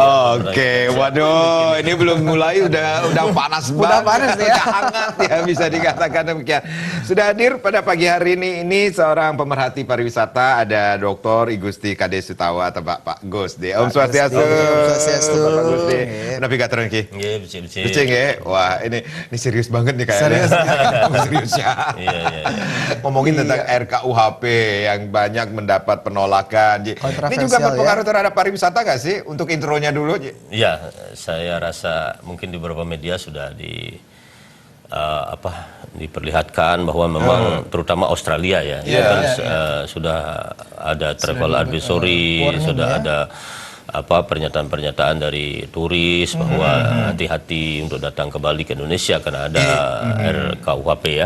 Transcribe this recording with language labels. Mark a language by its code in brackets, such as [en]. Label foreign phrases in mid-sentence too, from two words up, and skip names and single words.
[id] Oke, waduh, ini belum mulai udah panas banget. Udah panas ya. Udah hangat ya, bisa dikatakan demikian. Sudah hadir pada pagi hari ini seorang pemerhati pariwisata, ada Dr. I Gusti Kade Sutawa atau Pak Gusdi. [sa] Om Swastiastu. Om Swastiastu. [id] Pak Gusdi. Kenapa gak Ki? Iya, [ban] becik-becik. Becik ya? [id] Wah, ini serius banget nih kayaknya. Serius ya. Iya. Ngomongin tentang RKUHP yang banyak mendapat penolakan. Ini juga berpengaruh terhadap pariwisata nggak sih? Untuk intronya dulu. Iya, saya rasa mungkin di beberapa media sudah diperlihatkan bahwa memang terutama Australia ya, sudah ada [en] travel advisory, [id] sudah ada pernyataan-pernyataan dari turis bahwa hati-hati untuk datang ke Bali ke Indonesia karena ada RKUHP ya.